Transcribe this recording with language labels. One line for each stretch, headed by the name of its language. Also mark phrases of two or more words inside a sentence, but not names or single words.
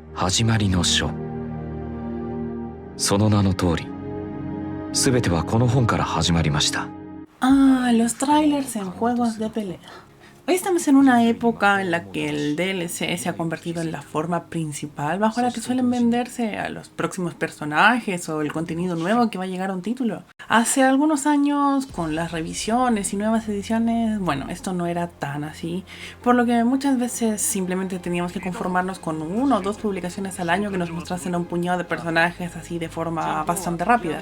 Japanese: 始まりの書。その名の通り、すべてはこの本から始まりました。
Spanish: Los trailers en juegos de pelea. Hoy estamos en una época en la que el DLC se ha convertido en la forma principal bajo la que suelen venderse a los próximos personajes o el contenido nuevo que va a llegar a un título. Hace algunos años, con las revisiones y nuevas ediciones, bueno, esto no era tan así, por lo que muchas veces simplemente teníamos que conformarnos con 1 o 2 publicaciones al año que nos mostrasen a un puñado de personajes así de forma bastante rápida.